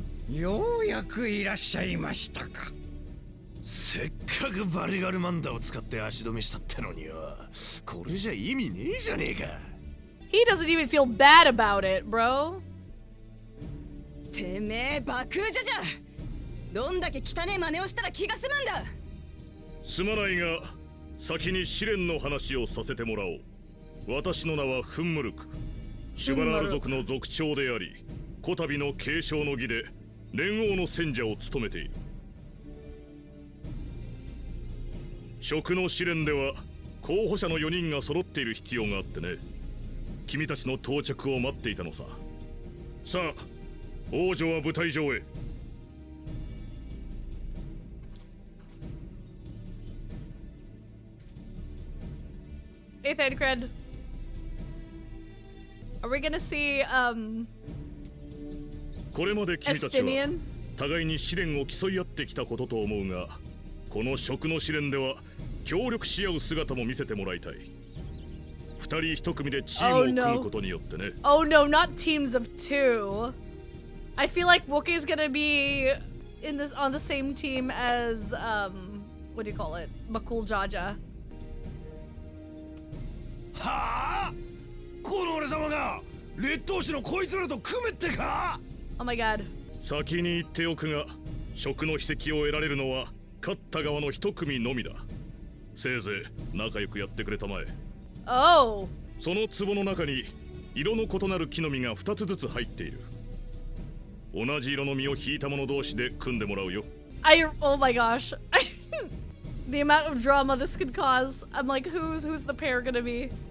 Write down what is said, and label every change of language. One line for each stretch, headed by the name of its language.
Japanese: ようやくいらっしゃいましたか。せっかくバリガルマンダを使って足止めしたってのによ、これじゃ意味ねえじゃねえか。
English: He doesn't even feel bad about it, bro.
Japanese: てめえ爆風じゃじゃ。どんだけ汚え真似をしたら気が済むんだ。すまないが、先に試練の話をさせてもらおう。私の名はフンムルク。シュバラール族の族長であり、こたびの継承の儀で連王の選者を務めている。職の試練では候補者の4人が揃っている必要があってね。君たちの到着を待っていたのさ。さあ、王女は舞台上へ。
English: Hey, Thancred. Are we gonna see,
Japanese: これまで君たちは
English: Estinian?
Japanese: 互いに試練を競い合ってきたことと思うが、この職の試練では協力し合う姿も見せてもらいたい。二人一組でチームを組むことによってね。
English: Oh no, not teams of two. I feel like Wookie's gonna be on the same team as, what do you call it? Makul Jaja.
Japanese: はあ、この俺様が劣等種のこいつらと組めってか。
English: Oh my god.
Japanese: 先に言っておくが、職の秘跡を得られるのは勝った側の一組のみだ。せいぜい仲良くやってくれたまえ。
English: Oh.
Japanese: その壺の中に色の異なる木の実が2つずつ入っている。同じ色の実を引いた者同士で組んでもらうよ。
English: Oh my gosh. The amount of drama this could cause. I'm like, who's the pair gonna be?